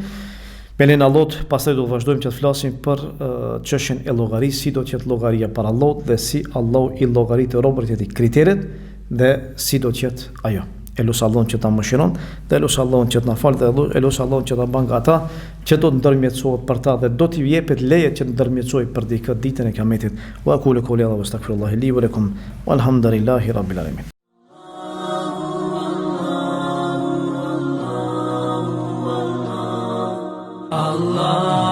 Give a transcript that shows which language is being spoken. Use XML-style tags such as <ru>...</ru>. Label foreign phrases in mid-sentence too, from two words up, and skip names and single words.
<sq>Me lenin Allahut, pastaj do të vazhdojmë që të flasim për çështjen e llogarisë, si do të jetë llogaria para Allahut dhe si Allahu i llogaritë robërit e tij, kriteret dhe si do të jetë ajo. Elus Allahun që ta mëshiron dhe elus Allahun që të na fal dhe elus Allahun që ta bën nga ata që do të ndërmjetësohet për ta dhe do t'i jepet leje që të ndërmjetësojë për dikë ditën e kiametit.</sq> <ar>وأقول قولي هذا وأستغفر الله لي ولكم والحمد لله رب العالمين. Allah</ar>